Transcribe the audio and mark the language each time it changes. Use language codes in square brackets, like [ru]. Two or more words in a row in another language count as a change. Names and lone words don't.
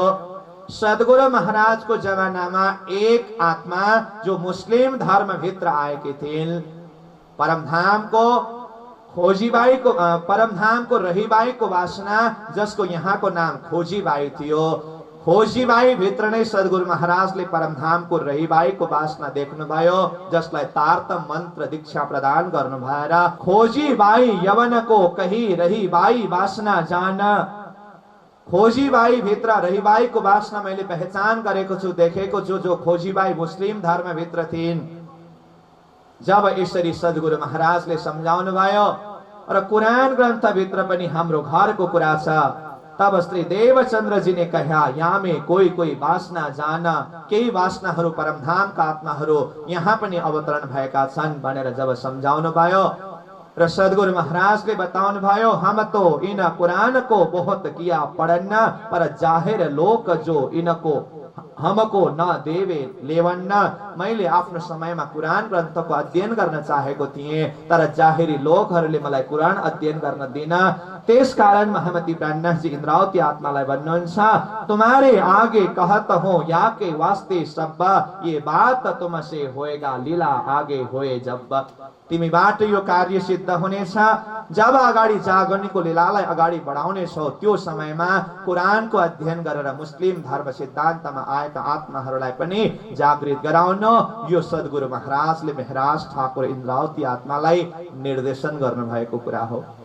[ne] सद्गुरु महाराजको जमानामा एक आत्मा जो मुस्लिम धर्म भित्र आएकी थिइन्, परमधामको खोजीबाईको परमधामको रहीबाईको वासना, जसको यहाँको नाम खोजीबाई थियो, खोजीबाई भित्र नै सद्गुरु महाराजले परमधामको रहीबाईको वासना देख्नुभयो, जसलाई तारतम मन्त्र दीक्षा प्रदान गर्नु भएर खोजीबाई यवनको कही रहीबाई वासना जान, खोजीबाई भित्र रहीबाईको वासना मैले पहचान गरेको छु, देखेको छु। जो खोजीबाई मुस्लिम धर्म भित्र थिइन्, जब यसरी सद्गुरु महाराजले सम्झाउनु भयो र कुरान ग्रन्थ भित्र पनि हाम्रो घरको कुरा छ, तब श्री देवचन्द्रजीले कहा, [hi] यहाँ में कोही कोही वासना जान, [ne] केही वासनाहरू परमधामका आत्माहरू यहाँ पनि अवतरण भएका छन् भनेर जब सम्झाउनु भयो र सद्गुरु महाराजले बताउनु भयो, [hi] हम तो इन कुरान को बहुत किया पढ़न, पर जाहिर लोक जो इनको हमको न देवे लेवन्न। [ne] मैले आफ्नो समयमा कुरान ग्रन्थको अध्ययन गर्न चाहेको थिएँ, तर जाहेरी लोकहरूले मलाई कुरान अध्ययन गर्न दिन। त्यसकारण महामती प्राणनाथजी इन्द्रावती आत्मालाई भन्नुहुन्छ, [hi] तुम्हारे आगे कहत हूँ या के वास्ते सब, ये बात तुमसे होएगा लीला आगे होए जब। [ne] तिमीबाट यो कार्य सिद्ध हुनेछ जब अगाडि जागरणीको लीलालाई अगाडि बढाउनेछौ, त्यो समयमा कुरानको अध्ययन गरेर मुस्लिम धर्म सिद्धान्तमा आएका आत्माहरूलाई पनि जागृत गराउन यो सद्गुरु महाराजले मेहराज ठाकुर इन्द्रावती आत्मालाई निर्देशन गर्नुभएको कुरा हो।